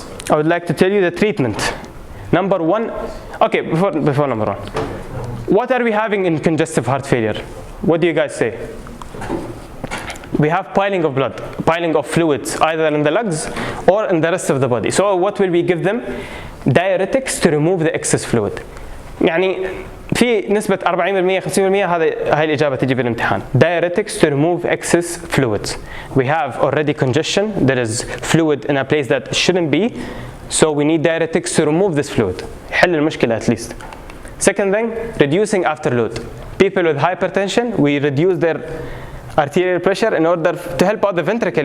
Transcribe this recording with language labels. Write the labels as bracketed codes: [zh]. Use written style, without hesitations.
[en] I would like to tell you the treatment. Number one, okay, before number one. What are we having in congestive heart failure? What do you guys say? We have piling of blood, piling of fluids, either in the lungs or in the rest of the body. So what will we give them? Diuretics to remove the excess fluid. [ar] يعني في نسبة 40% 50% هاي الإجابة تجي في الامتحان. [en] Diuretics to remove excess fluids. We have already congestion. There is fluid in a place that shouldn't be. So we need diuretics to remove this fluid. [ar] يحل المشكلة [en] at least. Second thing, reducing afterload. People with hypertension, we reduce their arterial pressure in order to help out the ventricle.